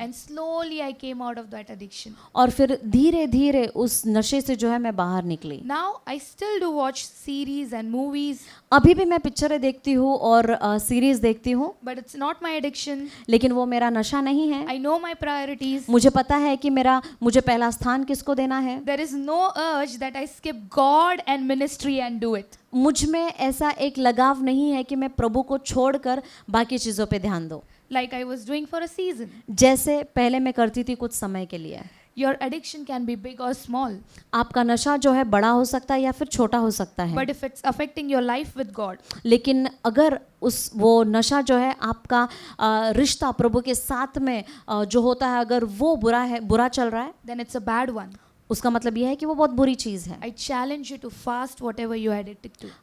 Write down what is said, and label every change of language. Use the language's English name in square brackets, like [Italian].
[English] And slowly I came out of that addiction. [Hindi] और फिर धीरे धीरे उस नशे से जो है मैं बाहर निकली। [English] Now I still do watch series and movies, [Hindi] अभी भी मैं पिक्चरें देखती हूँ और सीरीज देखती हूँ, [English] but it's not my addiction. [Hindi] लेकिन वो मेरा नशा नहीं है। [English] I know my priorities. [Hindi] मुझे पता है कि मुझे पहला स्थान किसको देना है। [English] There is no urge that I skip God and ministry and do it. [Hindi] मुझ में ऐसा एक लगाव नहीं है कि मैं प्रभु को छोड़कर बाकी चीज़ों पे ध्यान दूं, [English] Like I was doing for a season. [Hindi] जैसे पहले मैं करती थी कुछ समय के लिए। [English] Your addiction can be big or small, [Hindi] आपका नशा जो है बड़ा हो सकता है या फिर छोटा हो सकता है, [English] but if it's affecting your life with God, [Hindi] लेकिन अगर वो नशा जो है आपका रिश्ता प्रभु के साथ में जो होता है, अगर वो बुरा चल रहा है, [English] then it's a bad one. [Hindi] उसका मतलब यह है कि वो बहुत बुरी चीज़ है। [English] I challenge you to fast whatever you are addicted to.